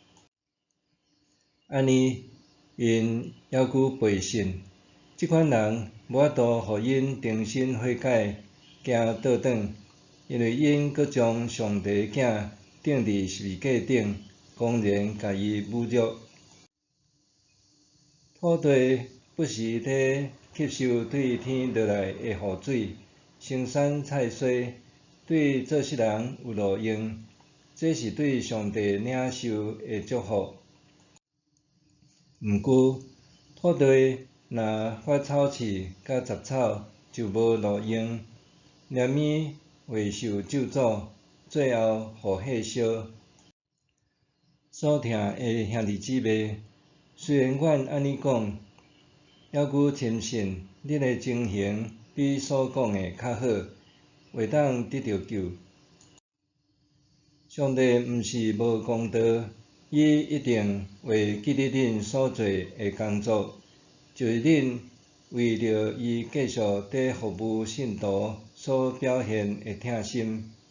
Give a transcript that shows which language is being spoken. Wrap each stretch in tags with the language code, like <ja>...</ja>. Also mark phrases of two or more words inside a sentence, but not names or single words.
<nan>安尼，因犹佫背信，即款人无法度互因重新悔改，行倒转，因为因佫将上帝的囝钉伫十字架顶，公然甲伊侮辱。土地不时地吸收对天落来的雨水，生产菜蔬，对做事人有路用，这是对上帝领受的祝福。毋过，土地若发草刺甲杂草，就无路用，难免会受咒诅，最后互火烧。所疼的兄弟姊妹，虽然阮安尼讲，犹佫深信恁的情形比所讲的较好，会当得到救。上帝毋是无公道，伊一定会记得恁所做的工作，就是恁为着伊继续伫服务信徒所表现的疼心。</nan>